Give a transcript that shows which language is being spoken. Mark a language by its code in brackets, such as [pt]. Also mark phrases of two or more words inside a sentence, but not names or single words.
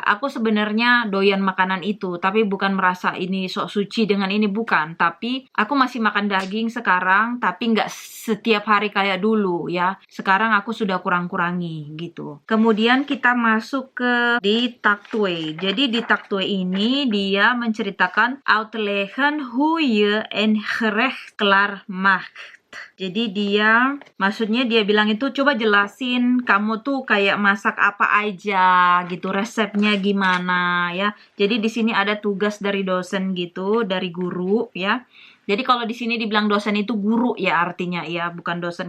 [id] Aku sebenarnya doyan makanan itu, tapi bukan merasa ini sok suci dengan ini, bukan. Tapi aku masih makan daging sekarang, tapi nggak setiap hari kayak dulu ya. Sekarang aku sudah kurang-kurangi gitu. Kemudian kita masuk ke di Taktwe. Jadi di Taktwe ini dia menceritakan [nl] uitleggen hoe je een gerecht klaar maakt. [id] Jadi maksudnya dia bilang itu coba jelasin kamu tuh kayak masak apa aja gitu, resepnya gimana ya. Jadi di sini ada tugas dari dosen gitu, dari guru ya. Jadi kalau di sini dibilang dosen itu guru ya artinya ya, bukan dosen.